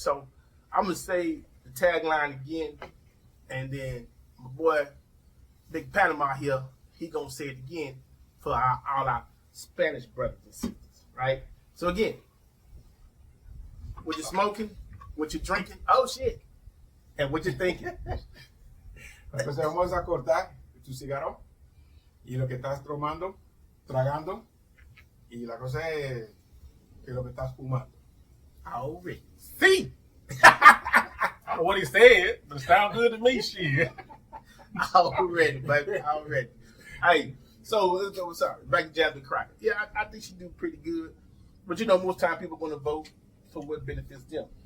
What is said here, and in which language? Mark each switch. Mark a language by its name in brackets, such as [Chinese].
[English] So I'm gonna say the tagline again, and then my boy Big Panama here, he gonna say it again for all our Spanish brothers and sisters, right? So again, what you smoking, what you drinking, oh shit, and what you thinking. [Spanish] Entonces vamos a cortar tu cigarro y lo que estás tomando, tragando, y la cosa es que lo que estás fumando. [English] Already. See? I don't know what he said, but it sounds good to me, shit. Already, baby, already. Hey, so sorry, back to Jasmine Crockett. Yeah, I think she do pretty good, but you know, most time people going to vote for what benefits them.